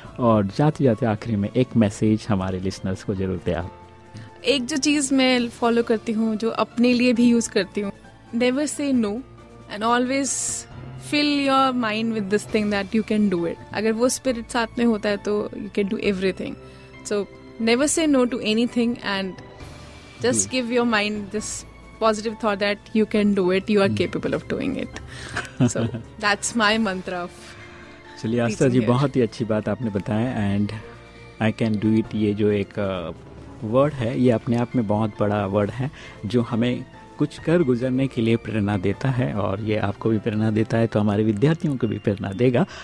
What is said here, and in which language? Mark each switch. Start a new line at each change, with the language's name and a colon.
Hindi: और जाते जाते आखिरी में एक मैसेज हमारे लिसनर्स को जरूर दें आप। एक जो चीज़ मैं फॉलो करती हूँ, जो अपने लिए भी यूज़ करती हूँ,
English: Never say no and always fill your mind with this thing that you can do it.
Hindi: अगर वो spirit साथ में होता है तो
English: you can do everything. So never say no to anything and just give your mind this positive thought that you can do it, you are capable of doing it. So that's my mantra of.
Hindi: चलिए आस्था जी, बहुत ही अच्छी बात आपने बताया।
English: and I can do it,
Hindi: ये जो एक word है ये अपने आप में बहुत बड़ा वर्ड है जो हमें कुछ कर गुजरने के लिए प्रेरणा देता है, और ये आपको भी प्रेरणा देता है तो हमारे विद्यार्थियों को भी प्रेरणा देगा।